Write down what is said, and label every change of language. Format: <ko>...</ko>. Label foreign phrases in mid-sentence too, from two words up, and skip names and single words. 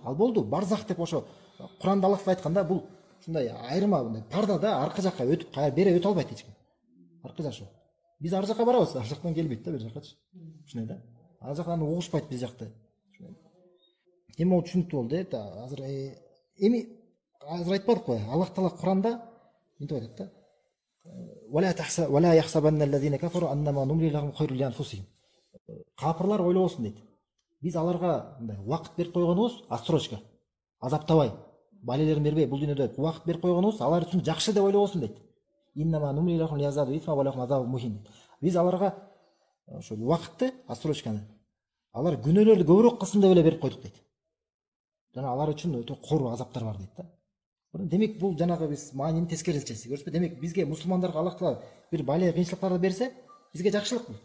<ky>Ал болду, барзах деп ошо Куранда Аллах айтканда бул ушундай айырма мындай парда да, аркы жакка өтүп бери өтө албайт эч ким. Аркы жашоо. Биз ар жакка барабыз, ар жактан келбейт да, бер жаккачы. Ушундай да. Ар жактан угушпайт биз жакта. Эми ол түшүнүктүү болду да. Азыр азыр айтпадык го, Аллах таала Куранда мынтип айтат да.</ky> <ar>ولا يحسبن الذين كفروا أنما نملي لهم خير لأنفسهم.</ar> <ky>Капырлар ойлобосун дейт. Биз аларга мындай убакыт берип койгонубуз отсрочка. Азаптабай, балелерин бербей, бул дүйнөдө убакыт берип койгонубуз алар үчүн жакшы деп ойлобосун дейт.</ky> <ar>إنما نملي لهم ليزدادوا إثما ولهم عذاب مهين.</ar> <ky>Биз аларга ошо убакытты, отсрочканы алар күнөөлөрдү көбүрөөк кылсын деп эле берип койдук дейт. Жана алар үчүн өтө кор азаптар бар дейт да. Демек бул жанагы биз маанини тескерисинчеси. Көрсөтпө, демек бизге мусулмандарга Аллах таала бир бале кыйынчылыктарды берсе, бизге жакшылык бул.</ky>